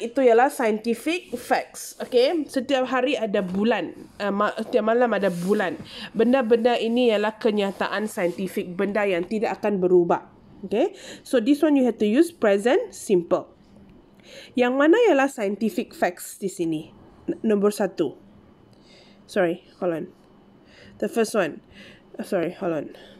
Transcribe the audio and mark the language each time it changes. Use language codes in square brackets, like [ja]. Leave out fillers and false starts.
[ms] Itu ialah scientific facts. Okay? Setiap hari ada bulan. Setiap malam ada bulan. Benda-benda ini ialah kenyataan saintifik. Benda yang tidak akan berubah. [en] Okay? So, this one you have to use present simple. [ms] Yang mana ialah scientific facts di sini? Nombor 1. [en] Sorry, hold on. The first one. Sorry, hold on.